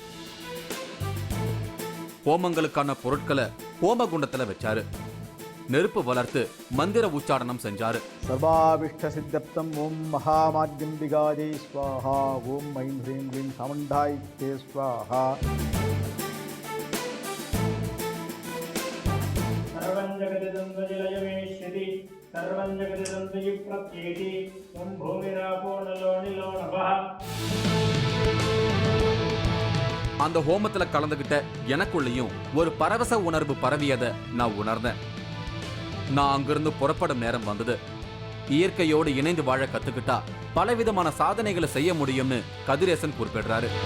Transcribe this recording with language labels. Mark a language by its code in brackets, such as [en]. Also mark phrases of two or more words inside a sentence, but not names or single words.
[ta] ஹோமங்களுக்கான பொருட்களை ஹோமகுண்டத்தில் வச்சாரு. நெருப்பு வளர்த்து மந்திர உச்சாரணம் செஞ்சாரு. [sa] सर्वाभीष्ट सिद्धप्रदम् ओम् महामात्यम्बिकायै स्वाहा, ओम् ऐं ह्रीं क्लीं चामुण्डायै ते स्वाहा. सर्वं जगदिदन्तजलयमेष्यति सर्वं जगदिदन्तयुप्रत्येति ॐ भूमिरापो नलो निलो नभः. [ta] அந்த ஹோமத்துல கலந்துகிட்ட எனக்குள்ளேயும் ஒரு பரவச உணர்வு பரவியதை நான் உணர்ந்தேன். நான் அங்கிருந்து புறப்படும் நேரம் வந்தது. இயற்கையோடு இணைந்து வாழ கத்துக்கிட்டா பலவிதமான சாதனைகளை செய்ய முடியும்னு கதிரேசன் குறிப்பிடுறாரு.